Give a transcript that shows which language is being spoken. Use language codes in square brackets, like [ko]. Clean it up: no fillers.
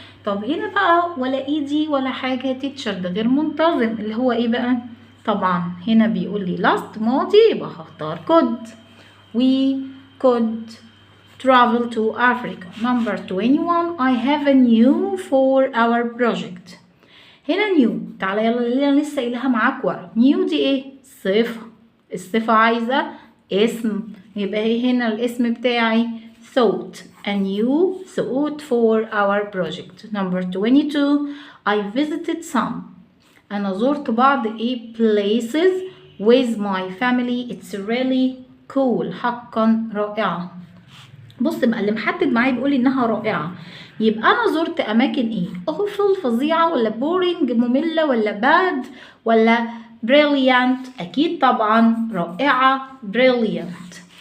[ar] طب هنا بقى ولا ايدي ولا حاجة تيتشر، ده غير منتظم اللي هو ايه بقى؟ طبعا هنا بيقول لي last ماضي يبقى هختار could. [en] we could travel to Africa. Number 21. I have a new for our project. [ar] هنا new، تعالى يلا اللي انا لسه قايلها معاك ورا. new دي ايه؟ صفة. الصفة عايزة اسم، يبقى ايه هنا الاسم بتاعي؟ thought. [en] a new thought for our project. Number 22. I visited some. [ar] أنا زرت بعض ايه [en] places with my family. It's really cool. [ar] حقا رائعة. بص بقى اللي محدد معايا بيقول انها رائعة، يبقى انا زرت اماكن ايه؟ awful فظيعة ولا boring مملة ولا bad ولا brilliant؟ اكيد طبعا رائعة brilliant.